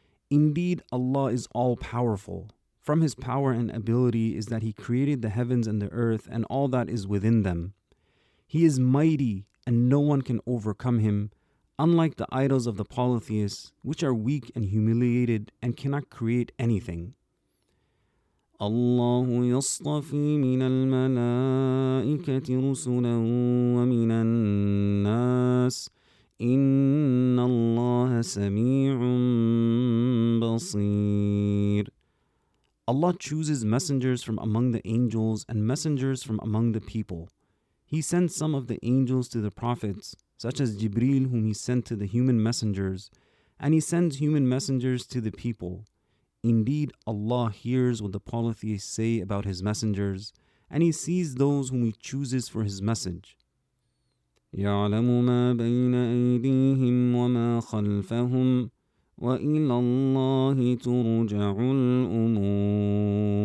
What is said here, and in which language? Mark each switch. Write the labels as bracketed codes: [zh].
[en] Indeed, Allah is all-powerful. From His power and ability is that He created the heavens and the earth and all that is within them. He is mighty and no one can overcome Him, unlike the idols of the polytheists, which are weak and humiliated and cannot create anything. [ar] الله يصطفي من الملائكة رسلا ومن الناس إن الله سميع بصير. [en] Allah chooses messengers from among the angels and messengers from among the people. He sends some of the angels to the prophets, such as Jibreel, whom He sent to the human messengers, and He sends human messengers to the people. Indeed, Allah hears what the polytheists say about His messengers, and He sees those whom He chooses for His message. [ar] يعلم ما بين أيديهم وما خلفهم وإلى الله ترجع الأمور.